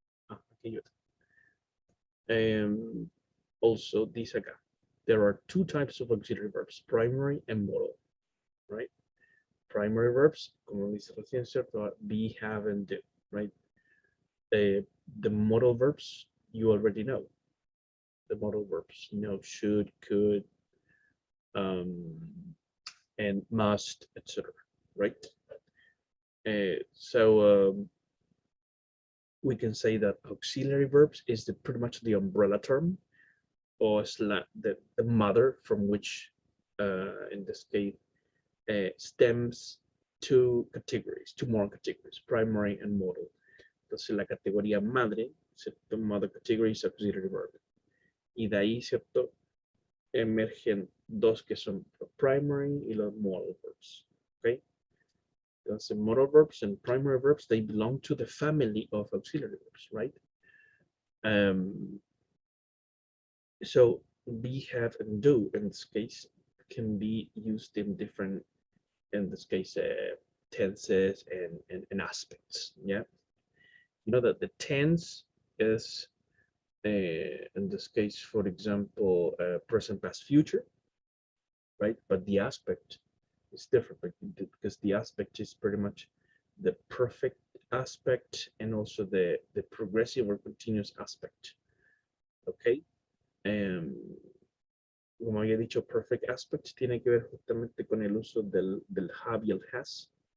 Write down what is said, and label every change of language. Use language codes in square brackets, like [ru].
[en] Okay, also, this again. There are two types of auxiliary verbs, primary and modal, right? Primary verbs, [es] como dice recién, ¿cierto? [en] Be, have, and do, right? The modal verbs, you already know. The modal verbs, you know, should, could, and must, etc., right? So we can say that auxiliary verbs is pretty much the umbrella term, or the mother from which, in this case, stems two more categories, primary and modal. [es] Entonces, la categoría madre, ¿cierto? [en] Mother category is auxiliary verb. [es] Y de ahí, ¿cierto? Emergen dos que son los primary y los modal verbs. Okay? [en] Entonces, modal verbs and primary verbs, they belong to the family of auxiliary verbs, right? So be, have, and do in this case can be used in different, in this case, tenses and aspects. Yeah, you know that the tense is in this case, for example, present, past, future, right? But the aspect is different because the aspect is pretty much the perfect aspect and also the progressive or continuous aspect. Okay. [es] Como había dicho, perfect aspect tiene que ver justamente con el uso del have y el has.